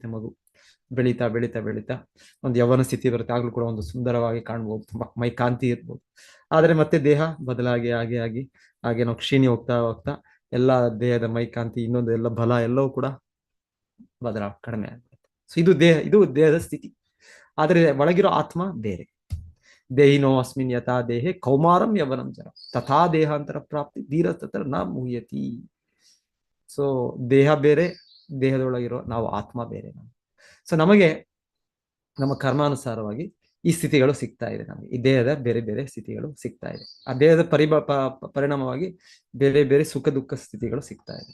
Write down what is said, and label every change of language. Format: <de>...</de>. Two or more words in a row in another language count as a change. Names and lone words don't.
<kn>ಮಗು ಬೆಳೀತಾ ಒಂದು ಯೌವನ ಸ್ಥಿತಿ ಬರುತ್ತೆ, ಆಗ್ಲೂ ಕೂಡ ಒಂದು ಸುಂದರವಾಗಿ ಕಾಣ್ಬೋದು, ತುಂಬಾ ಮೈ ಕಾಂತಿ ಇರ್ಬೋದು. ಆದರೆ ಮತ್ತೆ ದೇಹ ಬದಲಾಗಿ ಹಾಗೆ ನಾವು ಕ್ಷೀಣಿ ಹೋಗ್ತಾ ಎಲ್ಲ ದೇಹದ ಮೈ ಕಾಂತಿ, ಇನ್ನೊಂದು ಎಲ್ಲ ಬಲ ಎಲ್ಲವೂ ಕೂಡ ಕಡಿಮೆ ಆಗುತ್ತೆ. ಸೊ ಇದು ದೇಹದ ಸ್ಥಿತಿ. ಆದರೆ ಒಳಗಿರೋ ಆತ್ಮ ಬೇರೆ.</kn> <sa>ದೇಹಿನೋ ಅಸ್ಮಿನ್ ಯಥಾ ದೇಹೆ ಕೌಮಾರಂ ಯವನಂ ಜರ ತಥಾ ದೇಹಾಂತರ ಪ್ರಾಪ್ತಿ ಧೀರತತ್ರ ನ ಮುಹ್ಯತಿ.</sa> <kn>ಸೊ ದೇಹ ಬೇರೆ, ದೇಹದೊಳಗಿರೋ ನಾವು ಆತ್ಮ ಬೇರೆ. ಸೊ ನಮಗೆ ನಮ್ಮ ಕರ್ಮಾನುಸಾರವಾಗಿ ಈ ಸ್ಥಿತಿಗಳು ಸಿಗ್ತಾ ಇದೆ. ನಮಗೆ ಈ ದೇಹದ ಬೇರೆ ಬೇರೆ ಸ್ಥಿತಿಗಳು ಸಿಗ್ತಾ ಇದೆ. ಆ ದೇಹದ ಪರಿಣಾಮವಾಗಿ ಬೇರೆ ಬೇರೆ ಸುಖ ದುಃಖ ಸ್ಥಿತಿಗಳು ಸಿಗ್ತಾ ಇದೆ.</kn>